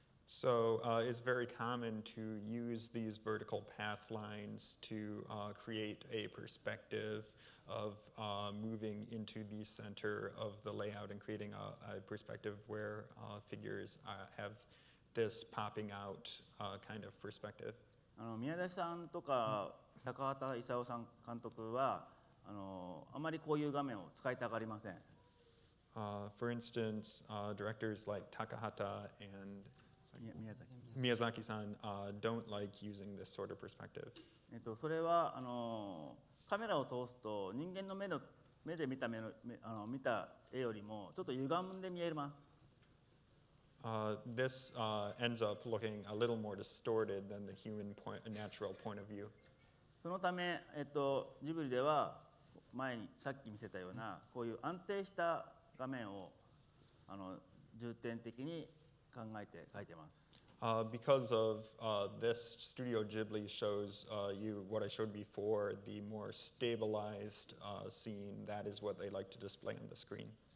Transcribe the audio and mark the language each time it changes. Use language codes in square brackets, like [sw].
[en] So it's very common to use these vertical path lines to create a perspective of moving into the center of the layout and creating a perspective where figures have this popping out kind of perspective. [ja] 宮崎さんとか高畑勲さん監督はあまりこういう画面を使いたがりません。 [en] For instance, directors like Takahata and Miyazaki-san don't like using this sort of perspective. [ja] それはカメラを通すと人間の目で見た絵よりもちょっと歪んで見えます。 [en] This ends up looking a little more distorted than the natural point of view. [ja] そのため、ジブリでは前にさっき見せたようなこういう安定した画面を重点的に考えて描いてます。 [en] Because of this, Studio Ghibli shows you what I showed before, the more stabilized scene. That is what they like to display on the screen.